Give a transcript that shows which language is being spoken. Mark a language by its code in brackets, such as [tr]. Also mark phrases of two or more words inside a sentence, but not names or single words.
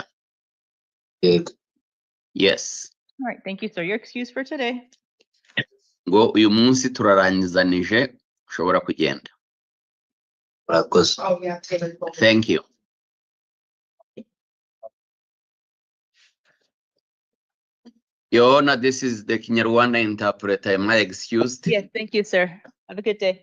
[rw] Yego. [en] Yes. All right, thank you, sir. Your excuse for today. [rw] Ngo uyu munsi turarangizanije ushobora kugenda. murakoze. [en] Oh, yeah. Thank you. Your Honor, this is the Kinyarwanda interpreter. Am I excused? Yes, thank you, sir. Have a good day.